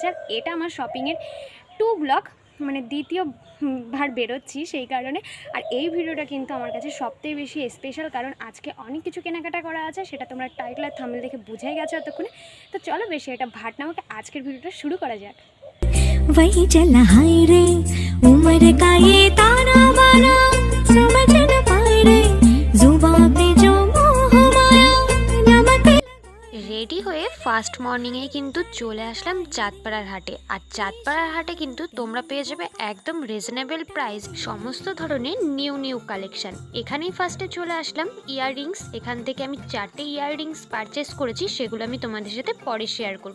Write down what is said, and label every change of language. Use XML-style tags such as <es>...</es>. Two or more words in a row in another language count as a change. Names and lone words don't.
<bn>আর এটা আমার শপিংয়ের 2 ব্লগ, মানে দ্বিতীয় বার বেরোচ্ছি সেই কারণে। আর এই ভিডিওটা কিন্তু আমার কাছে সবথেকে বেশি স্পেশাল, কারণ আজকে অনেক কিছু কেনাকাটা করা আছে, সেটা তোমরা টাইটেল আর থাম্বনেল দেখে বুঝাই গেছো এতক্ষণে। তো চলো বেশি এটা ভাট না হোক, আজকের ভিডিওটা শুরু করা যাক।</bn> <hi>वही चला हाय रे उम्र का ये ताना बाना समझ न पाए रे जुबान पे जो मोह माया नमक</hi> <bn>রেডি হয়ে</bn> <en>first morning</en> <bn>কিন্তু চলে আসলাম চাঁদপাড়ার হাটে। আর চাঁদপাড়ার হাটে কিন্তু তোমরা পেয়ে যাবে একদম</bn> <en>reasonable price</en> <bn>সমস্ত ধরনের</bn> <en>new collection.</en> <bn>এখানেই ফার্স্টে চলে আসলাম ইয়াররিংস। এখান থেকে আমি 4টে</bn> <en>earrings purchase</en> <bn>করেছি, সেগুলো আমি তোমাদের সাথে পরে শেয়ার করব।</bn>